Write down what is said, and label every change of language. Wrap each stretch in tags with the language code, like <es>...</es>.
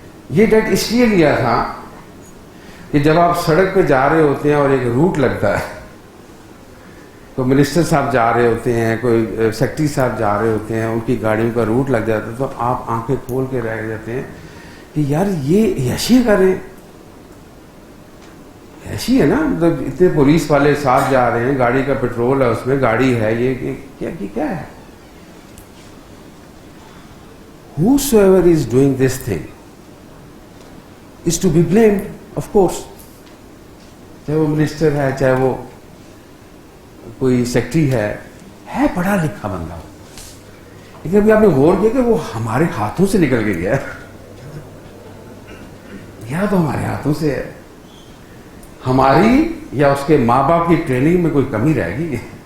<ur>یہ ڈیٹ اس لیے لیا تھا کہ جب آپ سڑک پہ جا رہے ہوتے ہیں اور ایک روٹ لگتا ہے, تو منسٹر صاحب جا رہے ہوتے ہیں, کوئی سیکرٹری صاحب جا رہے ہوتے ہیں, ان کی گاڑیوں کا روٹ لگ جاتا ہے, تو آپ آنکھیں کھول کے رہ جاتے ہیں کہ یار یہ عیاشی کر رہے ہیں, ایسی ہے نا, مطلب اتنے پولیس والے ساتھ جا رہے ہیں, گاڑی کا پیٹرول ہے, اس میں گاڑی ہے, یہ کیا ہے.</ur> <en>Whosoever is doing this thing is to be blamed, of course.</en> <ur>چاہے وہ منسٹر ہے, چاہے وہ کوئی سیکرٹری ہے پڑھا لکھا بندہ ہو, لیکن ابھی آپ نے غور کیا کہ وہ ہمارے ہاتھوں سے نکل کے گیا, یا تو ہمارے ہاتھوں سے ہے, ہماری یا اس کے ماں باپ کی ٹریننگ میں کوئی کمی رہ گئی.</ur>